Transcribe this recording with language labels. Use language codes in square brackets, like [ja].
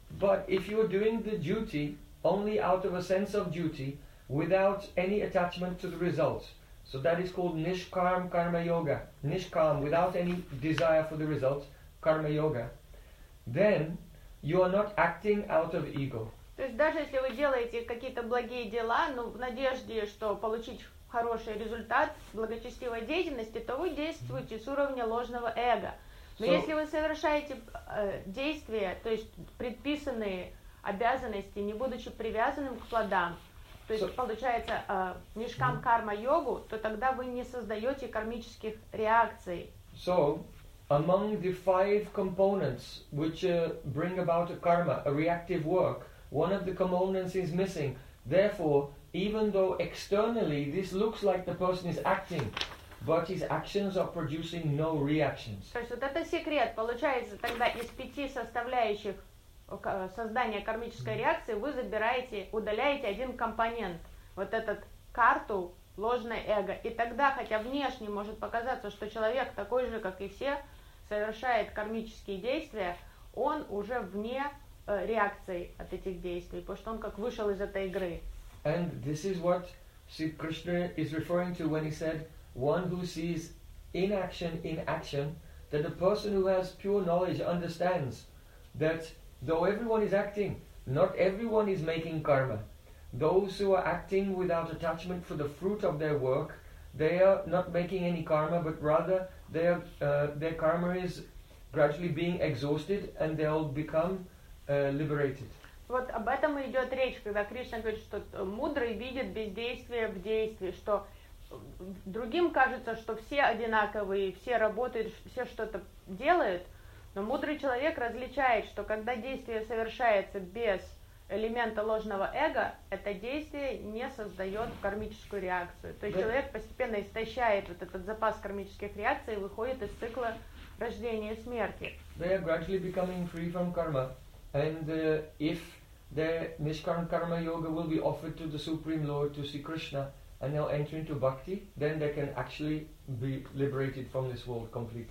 [en] But if you're doing the duty only out of a sense of duty, without any attachment to the results. So that is called nishkarm karma yoga. Nishkarm, without any desire for the results, karma yoga. Then you are not acting out of ego. [ru] То есть даже если вы делаете какие-то благие дела, ну в надежде, что получить хороший результат благочестивой деятельности, то вы действуете с уровня ложного эго. Но если вы совершаете действия, то есть предписанные обязанности, не будучи привязанным к плодам, то есть получается нишкам карма йогу, то тогда вы не создаете кармических реакций. [en] So, among the five components which bring about a karma, a reactive work, one of the components is missing. Therefore, even though externally this looks like the person is acting, but his actions are producing no reactions. [ru] То есть вот это секрет. Получается тогда из пяти составляющих создание кармической реакции, вы забираете, удаляете один компонент, вот этот карту, ложное эго. И тогда, хотя внешне может показаться, что человек такой же, как и все, совершает кармические действия, он уже вне реакции от этих действий, потому что он как вышел из этой игры. [en] And this is what Sri Krishna is referring to when he said, one who sees inaction in action, that the person who has pure knowledge understands that though everyone is acting, not everyone is making karma. Those who are acting without attachment for the fruit of their work, they are not making any karma, but rather their karma is gradually being exhausted and they'll become liberated. [ru] Вот об этом и идет речь, когда Кришна говорит, что мудрый видит бездействие в действии, что другим кажется, что все одинаковые, все работают, все что-то делают, но мудрый человек различает, что когда действие совершается без элемента ложного эго, это действие не создает кармическую реакцию. То есть человек постепенно истощает вот этот запас кармических реакций и выходит из цикла рождения и смерти. [en] They are gradually becoming free from karma. And if the Nishkarma Karma Yoga will be offered to the Supreme Lord, to Sri Krishna, and they'll enter into bhakti, then they can actually be liberated from this world completely.